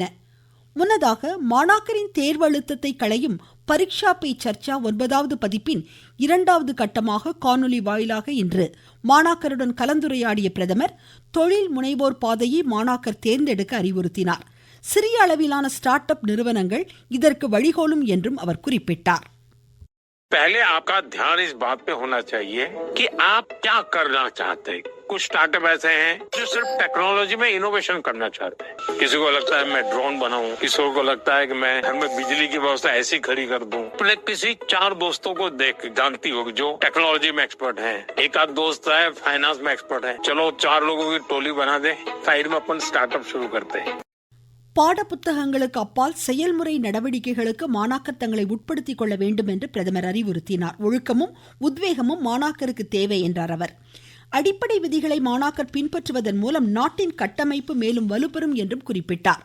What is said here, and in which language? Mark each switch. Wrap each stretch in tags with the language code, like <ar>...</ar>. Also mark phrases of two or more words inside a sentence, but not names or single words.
<ta>முன்னதாக மாணாக்கரின் தேர்வு அழுத்தத்தை களையும் பரீட்சா பே சர்ச்சா 9வது பதிப்பின் 2வது கட்டமாக காணொலி வாயிலாக இன்று மாணாக்கருடன் கலந்துரையாடிய பிரதமர் தொழில் முனைவோர் பாதையை மாணாக்கர் தேர்ந்தெடுக்க அறிவுறுத்தினார். சிறிய அளவிலான ஸ்டார்ட் அப் நிறுவனங்கள் இதற்கு வழிகோலும் என்றும் அவர் குறிப்பிட்டார்.</ta> <hi>पहले आपका ध्यान इस बात पे होना चाहिए कि आप क्या करना चाहते हैं. कुछ स्टार्टअप ऐसे हैं जो सिर्फ टेक्नोलॉजी में इनोवेशन करना चाहते हैं. किसी को लगता है मैं ड्रोन बनाऊं, किसी को लगता है कि मैं घर में बिजली की व्यवस्था ऐसी खड़ी कर दूं. अपने किसी 4 दोस्तों को देख जानती होगी जो टेक्नोलॉजी में एक्सपर्ट हैं. एक आध दोस्त है फाइनेंस में एक्सपर्ट है. चलो 4 लोगों की टोली बना दे, साइड में अपन स्टार्टअप शुरू करते हैं.</hi> <ta>பாட புத்தகங்களுக்கு அப்பால் செயல்முறை நடவடிக்கைகளுக்கு மாணாக்கர் தங்களை உட்படுத்திக் கொள்ள வேண்டும் என்று பிரதமர் அறிவுறுத்தினார். ஒழுக்கமும் உத்வேகமும் மாணாக்கருக்கு தேவை என்றார் அவர். அடிப்படை விதிகளை மாணாக்கர் பின்பற்றுவதன் மூலம் நாட்டின் கட்டமைப்பு மேலும் வலுப்பெறும் என்றும் குறிப்பிட்டார்.</ta>